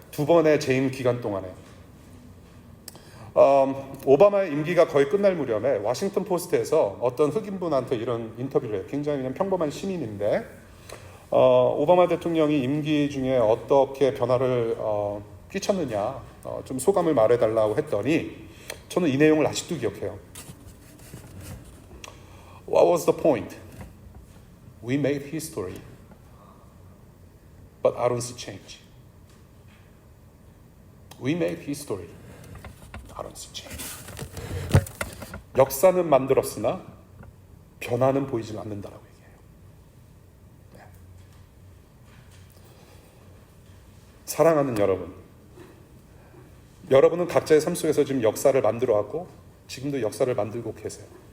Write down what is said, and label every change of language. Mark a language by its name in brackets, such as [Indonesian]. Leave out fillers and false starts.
[Korean] 2번의 재임 기간 동안에 오바마의 임기가 거의 끝날 무렵에 워싱턴 포스트에서 어떤 흑인분한테 이런 인터뷰를 해요. 굉장히 그냥 평범한 시민인데, 오바마 대통령이 임기 중에 어떻게 변화를 끼쳤느냐, 좀 소감을 말해달라고 했더니, 저는 이 내용을 아직도 기억해요. [English] What was the point? We made history, but I don't see change. We made history, I don't see change. [Korean] 역사는 만들었으나 변화는 보이지 않는다라고 얘기해요. 네. 사랑하는 여러분은 각자의 삶 속에서 지금 역사를 만들어 왔고, 지금도 역사를 만들고 계세요.